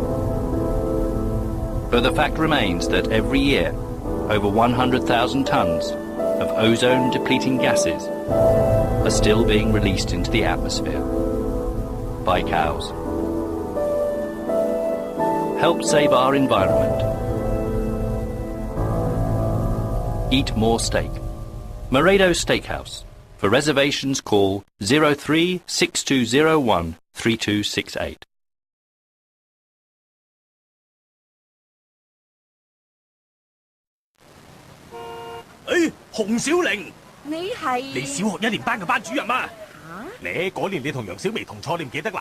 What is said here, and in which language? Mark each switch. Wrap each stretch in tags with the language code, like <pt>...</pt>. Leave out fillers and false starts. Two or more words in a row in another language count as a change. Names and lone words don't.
<en>But the fact remains that every year, over 100,000 tons of ozone-depleting gases are still being released into the atmosphere by cows. Help save our environment. Eat more steak. Laredo Steakhouse. For reservations, call 03-6201-3268.</en> <yue>洪小玲，你係你小學1年班嘅班主任啊？你嗰年你同楊小薇同錯，你唔記得啦？</yue>